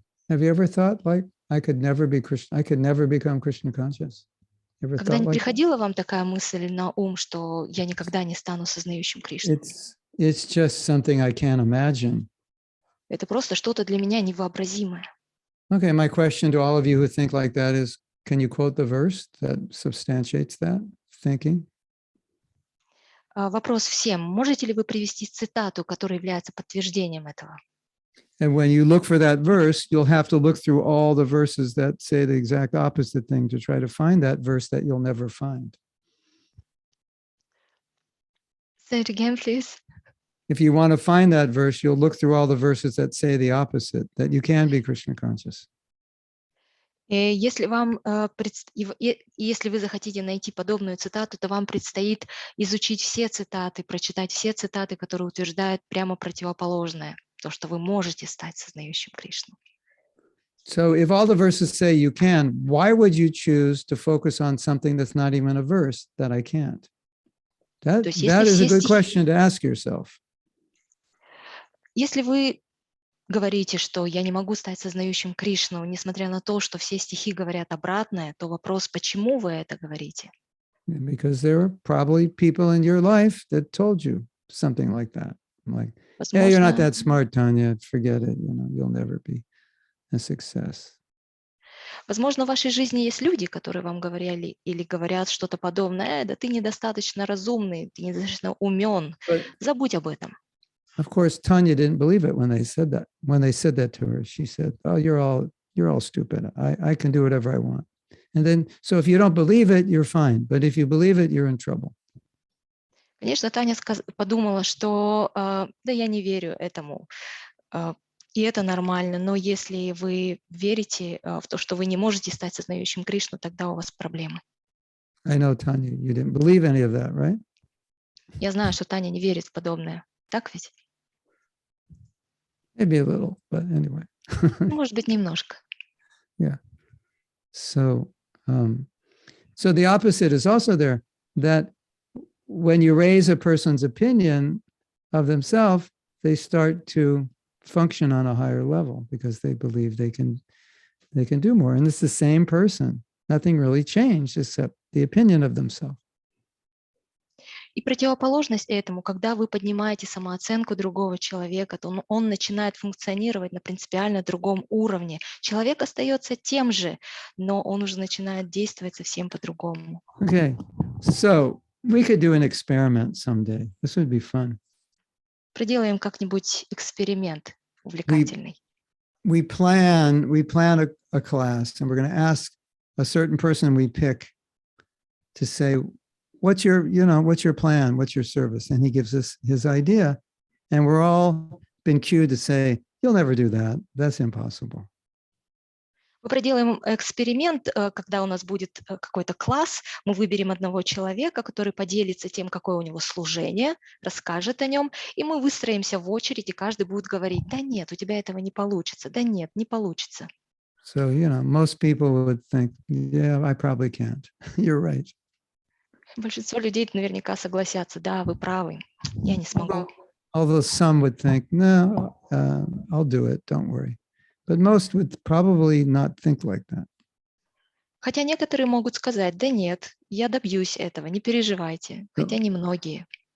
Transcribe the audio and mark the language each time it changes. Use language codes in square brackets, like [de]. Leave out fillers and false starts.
[en] Have you ever thought like I could never be Krishna, I could never become Krishna conscious? [ru] Когда не приходила вам такая мысль на ум, что я никогда не стану сознающим Кришну? [en] It's just something I can't imagine. [ru] Это просто что-то для меня невообразимое. [en] Okay, my question to all of you who think like that is, can you quote the verse that substantiates that thinking? [ru] Вопрос всем. Можете ли вы привести цитату, которая является подтверждением этого? [en] And when you look for that verse, you'll have to look through all the verses that say the exact opposite thing to try to find that verse that you'll never find. Say it again, please. If you want to find that verse, you'll look through all the verses that say the opposite, that you can be Krishna conscious. [ru] Если вы захотите найти подобную цитату, то вам предстоит изучить все цитаты, прочитать все цитаты, которые утверждают прямо противоположное, то, что вы можете стать сознающим Кришну. [en] So if all the verses say you can, why would you choose to focus on something that's not even a verse that I can't? That is a good question to ask yourself. [ru] Если вы говорите, что я не могу стать сознающим Кришну, несмотря на то, что все стихи говорят обратное, то вопрос, почему вы это говорите? [en] Because there are probably people in your life that told you something like that. Like, yeah, you're not that smart, Tanya. Forget it. You'll never be a success. [ru] Возможно, в вашей жизни есть люди, которые вам говорили или говорят что-то подобное. Да ты недостаточно разумный, ты недостаточно умен. Забудь об этом. [en] Of course, Tanya didn't believe it when they said that. When they said that to her, she said, "Oh, you're all stupid. I can do whatever I want." And then, so if you don't believe it, you're fine. But if you believe it, you're in trouble. [ru] Конечно, Таня подумала, что да, я не верю этому, и это нормально. Но если вы верите в то, что вы не можете стать сознающим Кришну, тогда у вас проблемы. [en] I know, Tanya, you didn't believe any of that, right? [ru] Я знаю, что Таня не верит в подобное. Так ведь? [en] Maybe a little, but anyway. [ru] Может быть, немножко. [en] Yeah. So the opposite is also there, that when you raise a person's opinion of themselves, they start to function on a higher level because they believe they can do more. And it's the same person. Nothing really changed except the opinion of themselves. [ru] И противоположность этому, когда вы поднимаете самооценку другого человека, то он начинает функционировать на принципиально другом уровне. Человек остается тем же, но он уже начинает действовать совсем по-другому. [en] Okay, so we could do an experiment someday. This would be fun. [ru] Проделаем как-нибудь эксперимент увлекательный. [en] We plan a class, and we're going to ask a certain person we pick to say, what's your plan? What's your service? And he gives us his idea. And we're all been cued to say, you'll never do that. That's impossible. [ru] Мы проделаем эксперимент, когда у нас будет какой-то класс, мы выберем одного человека, который поделится тем, какое у него служение, расскажет о нем, и мы выстроимся в очередь, и каждый будет говорить, да нет, у тебя этого не получится, да нет, не получится. [en] So, most people would think, yeah, I probably can't. You're right. [ru] Большинство людей наверняка согласятся, да, вы правы, я не смогу. [en] Although some would think, no, I'll do it, don't worry. But most would probably not think like that. [ru] Хотя некоторые могут сказать, да нет, я добьюсь этого, не переживайте, хотя немногие.